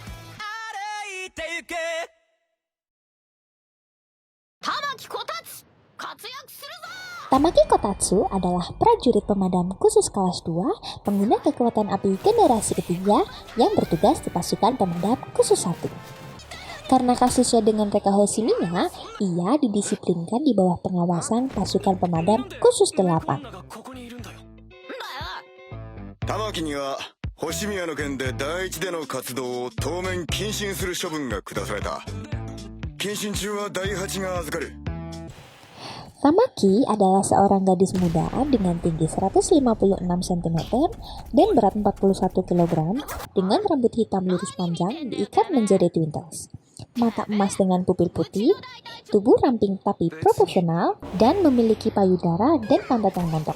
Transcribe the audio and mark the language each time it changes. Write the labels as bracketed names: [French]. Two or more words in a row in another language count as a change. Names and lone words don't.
[Indonesian] Tamaki Kotatsu adalah prajurit pemadam khusus kelas 2 pengguna kekuatan api generasi ketiga yang bertugas di pasukan pemadam khusus 1. Karena kasusnya dengan Reka Hoshimiya, ia didisiplinkan di bawah pengawasan pasukan pemadam khusus 8. [Japanese] 玉木には星宮の件で第一での活動を当面謹慎する処分が下された。謹慎中は第8が預かる。 [Indonesian] Tamaki adalah seorang gadis muda dengan tinggi 156 cm dan berat 41 kg dengan rambut hitam lurus panjang diikat menjadi twintels. Mata emas dengan pupil putih, tubuh ramping tapi proporsional, dan memiliki payudara dan pantat yang montok.